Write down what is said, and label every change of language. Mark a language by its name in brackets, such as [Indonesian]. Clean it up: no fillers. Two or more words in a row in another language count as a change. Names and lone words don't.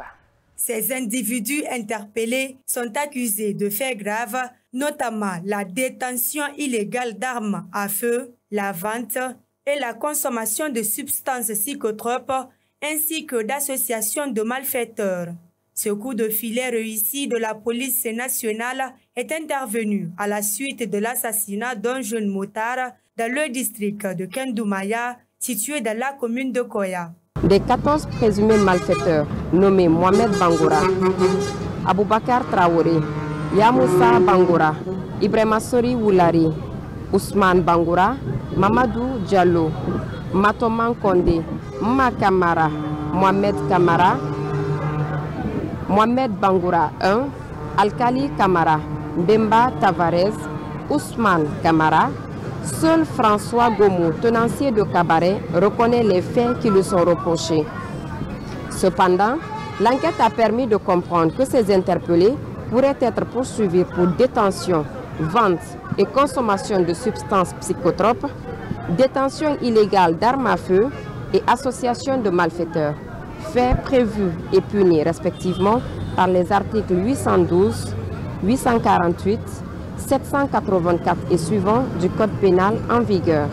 [French] Ces individus interpellés sont accusés de faits graves, notamment la détention illégale d'armes à feu, la vente et la consommation de substances psychotropes, ainsi que d'associations de malfaiteurs. Ce coup de filet réussi de la police nationale est intervenu à la suite de l'assassinat d'un jeune motard dans le district de Kendoumaya, situé dans la commune de Koya. Des 14 présumés malfaiteurs nommés Mohamed Bangoura, Aboubakar Traoré, Yamoussa Bangoura, Ibrahima Sori Woulari, Ousmane Bangoura, Mamadou Diallo, Matoman Kondé, Mma Kamara, Mohamed Kamara, Mohamed Bangoura 1, Alkali Kamara, Mbemba Tavares, Ousmane Kamara. Seul François Gomu, tenancier de cabaret, reconnaît les faits qui lui sont reprochés. Cependant, l'enquête a permis de comprendre que ces interpellés pourraient être poursuivis pour détention, vente et consommation de substances psychotropes, détention illégale d'armes à feu et association de malfaiteurs, faits prévus et punis respectivement par les articles 812, 848, 784 et suivants du Code pénal en vigueur.